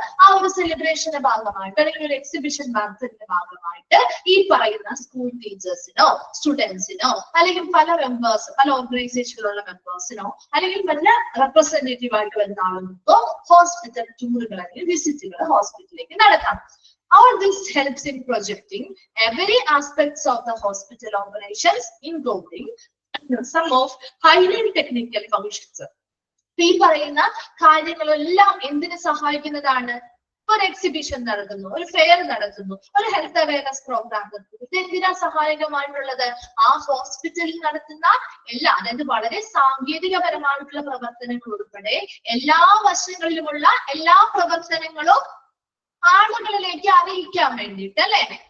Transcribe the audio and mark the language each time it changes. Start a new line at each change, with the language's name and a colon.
Malayalam: ആ ഒരു സെലിബ്രേഷന്റെ ഭാഗമായിട്ട് അല്ലെങ്കിൽ ഒരു എക്സിബിഷൻ മാരത്തണിന്റെ ഭാഗമായിട്ട് ഈ പറയുന്ന സ്കൂൾ ടീച്ചേഴ്സിനോ സ്റ്റുഡൻസിനോ അല്ലെങ്കിൽ പല ഓർഗനൈസേഷനിലുള്ള മെമ്പേഴ്സിനോ അല്ലെങ്കിൽ വല്ല റെപ്രസെന്റേറ്റീവ് ആയിട്ട് വരുന്ന ആളുകൾക്കോ ഹോസ്പിറ്റൽ ടൂറുകൾ അല്ലെങ്കിൽ വിസിറ്റുകൾ ഹോസ്പിറ്റലിലേക്ക് നടത്താം.
English: All this helps in projecting every aspects of the hospital operations, including some of highly technical functions.
Malayalam: ഈ പറയുന്ന കാര്യങ്ങളെല്ലാം എന്തിനു സഹായിക്കുന്നതാണ്? ഒരു എക്സിബിഷൻ നടത്തുന്നു, ഒരു ഫെയർ നടത്തുന്നു, ഒരു ഹെൽത്ത് അവയർനെസ് പ്രോഗ്രാം നടത്തുന്നു. ഇത് എന്തിനാ സഹായകമായിട്ടുള്ളത്? ആ ഹോസ്പിറ്റലിൽ നടത്തുന്ന എല്ലാ, അതായത് വളരെ സാങ്കേതികപരമായിട്ടുള്ള പ്രവർത്തനങ്ങൾ ഉൾപ്പെടെ എല്ലാ വശങ്ങളിലുമുള്ള എല്ലാ പ്രവർത്തനങ്ങളും ആളുകളിലേക്ക് അറിയിക്കാൻ വേണ്ടിയിട്ട് അല്ലെ.